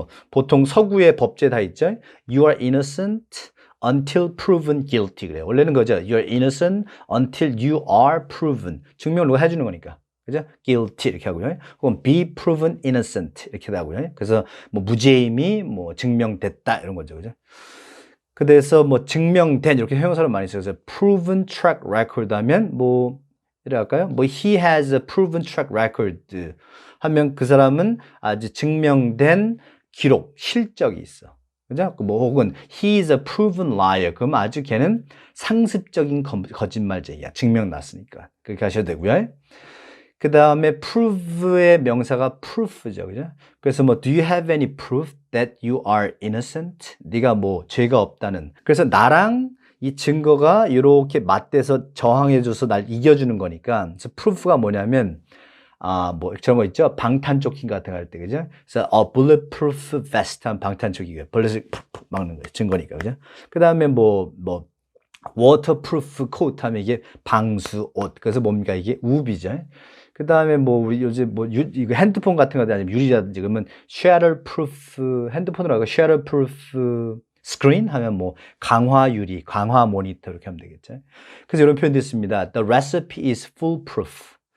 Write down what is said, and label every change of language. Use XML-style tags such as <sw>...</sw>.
<ko>보통 서구의 법제 다 있죠?</ko> <en>You are innocent until proven guilty.</en> <ko>그래요. 원래는 거죠.</ko> <en>You are innocent until you are proven.</en> <ko>증명을 누가 해주는 거니까. 그죠? guilty 이렇게 하고요. 혹은</ko> <en>be proven innocent</en> <ko>이렇게 하고요. 그래서 무죄임이 증명됐다 이런 거죠. 그죠? 그래서 증명된 이렇게 형용사를 많이 써요. 그래서 proven track record 하면 이래 할까요?</ko> <en>he has a proven track record</en> <ko>하면 그 사람은 아주 증명된 기록, 실적이 있어. 그죠?</ko> <en>혹은 he is a proven liar.</en> <ko>그럼 아주 걔는 상습적인 거짓말쟁이야. 증명났으니까. 그렇게 하셔도 되고요. 그 다음에 prove의 명사가 proof죠. 그죠?</ko> <en>그래서 do you have any proof that you are innocent?</en> <ko>네가 죄가 없다는. 그래서 나랑 이 증거가 이렇게 맞대서 저항해줘서 날 이겨주는 거니까. 그래서 proof가 뭐냐면 저런 거 있죠? 방탄조끼 같은 거 할 때, 그죠? 그래서 bulletproof vest 한 방탄조끼가 벌레를 푹푹 막는 거예요. 증거니까, 그죠? 그 다음에 waterproof coat 하면 이게 방수 옷. 그래서 뭡니까? 이게 우비죠. 그 다음에 우리 요즘 이거 핸드폰 같은 거 아니면 유리라든지 그러면 shatterproof 핸드폰으로 하고 shatterproof screen 하면 강화 유리, 강화 모니터 이렇게 하면 되겠죠. 그래서 이런 표현도 있습니다.</ko> <en>The recipe is foolproof.</en>